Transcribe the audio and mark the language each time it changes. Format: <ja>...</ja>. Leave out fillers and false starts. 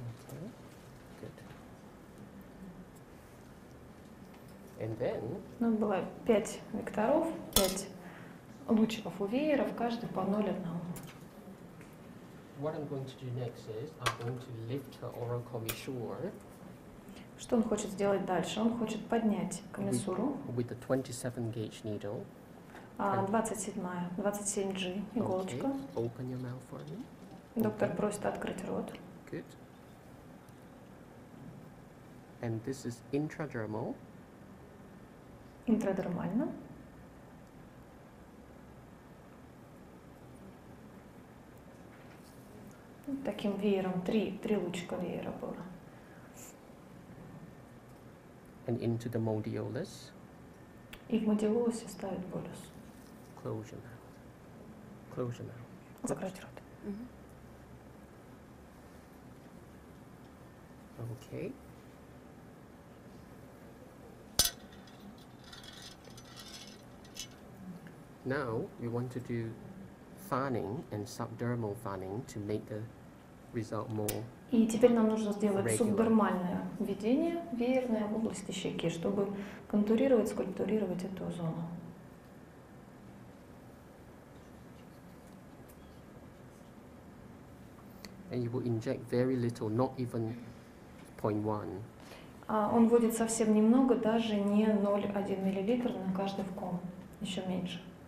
<en>Okay. Good. And then</en> <ru>Было 5 векторов, 5 лучиков у вееров, каждый по 0,1.</ru> <en>what I'm going to do next is I'm going to lift her oral commissure</en> <ru>Что он хочет сделать дальше? Он хочет поднять комиссуру,</ru> <en>with the 27 gauge needle.</en> <ru>27G иголочка.</ru> <en>Okay. Open your mouth for me.</en> <ru>Доктор просит открыть рот.</ru> <en>Good. And this is intradermal.</en> <ru>Интрадермально. Таким веером, три лучика веера было.</ru> <en>And into the modiolus.</en> <ru>И в модиолусе ставит болюс.</ru> <en>Close your mouth. Close your mouth.</en> <ru>Закрыть рот.</ru> <en>Okay. Now we want to do fanning and subdermal fanning to make the result more.</en> <ru>И теперь нам нужно сделать</ru> <en>Regular.</en> <ru>субдермальное введение веерное в области щеки, чтобы контурировать, скульптурировать эту зону.</ru> <en>And you will inject very little, not even 0.1.</en> <ru>Он вводит совсем немного, даже не 0,1 мл на каждый вкон, еще меньше.</ru>